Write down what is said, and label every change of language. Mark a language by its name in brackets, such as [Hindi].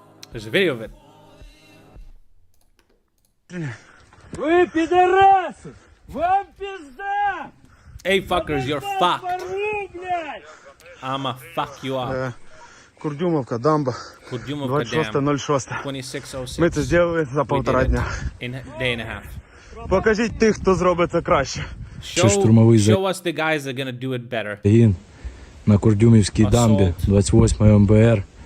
[English] There's a video of it. [Russian] Вы пидорасы! Вам пизда! [English] Hey fuckers, you're fucked. I'ma fuck you up. [Ukrainian] Курдюмовка, дамба. [English] Курдюмовка Dam. 26.06. 2606. [Ukrainian] Ми це зробили за півтора дня. [English] In a day and a half. [Ukrainian] Покажіть тих, хто зробить це краще. [English] Show us the guys that are gonna do it better. [Ukrainian] Загін на Курдюмівській дамбі, 28 МБР.